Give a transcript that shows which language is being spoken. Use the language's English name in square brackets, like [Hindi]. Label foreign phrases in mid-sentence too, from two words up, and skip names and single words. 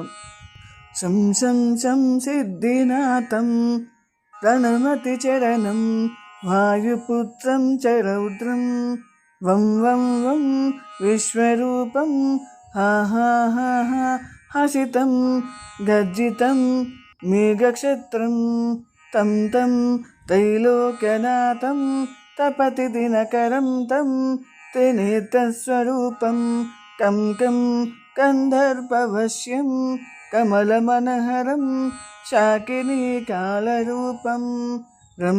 [Sanskrit] శం శం శం సిద్ధినాథం ప్రణమతి చరణం వాయుపుత్రం చ రౌద్రం వం వం వం విశ్వరూపం హా హా హా హా హసితం గర్జితం మేఘక్షత్రం తం తం त्रैलोक्यनाथं तपति दिनकरं तं त्रिनेत्रस्वरूपं कं कं गन्धर्ववश्यं कमलमनहरं शाकिनीकालरूपं रं